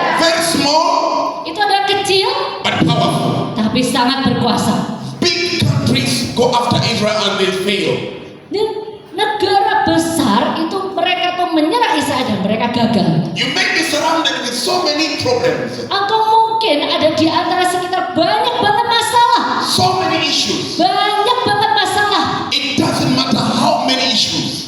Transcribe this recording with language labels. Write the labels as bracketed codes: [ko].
[en] Very small, [id] Itu adalah kecil [en] but powerful. [id] tapi sangat berkuasa. [en] Big countries go after Israel and they fail. [id] Dan negara besar itu mereka tuh menyerang Israel dan mereka gagal. [en] You may be surrounded with so many problems, [id] Engkau mungkin ada di antara sekitar banyak banget masalah. [en] so many issues. [id] Banyak banget masalah. [en] It doesn't matter how many issues.